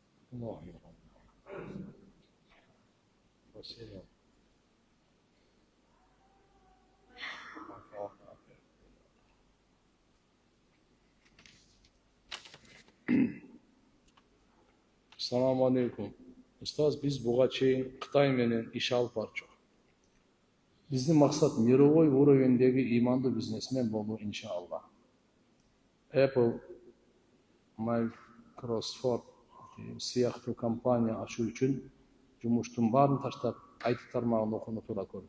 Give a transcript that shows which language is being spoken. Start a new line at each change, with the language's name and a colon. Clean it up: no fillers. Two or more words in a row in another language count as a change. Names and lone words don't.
Arabic: الله أكبر. Спасибо. السلام عليكم.
Kyrgyz: Ustoz, биз буга чейин Кытай менен иш алып барчок. Биздин максат
Russian: мировой уровеньдеги
Kyrgyz: имандуу бизнесмен болуу, иншаллах. Apple, Microsoft сыяктуу компания ачуу үчүн жумуштун баарын таштап, IT тармагын окууну туура көрдүк.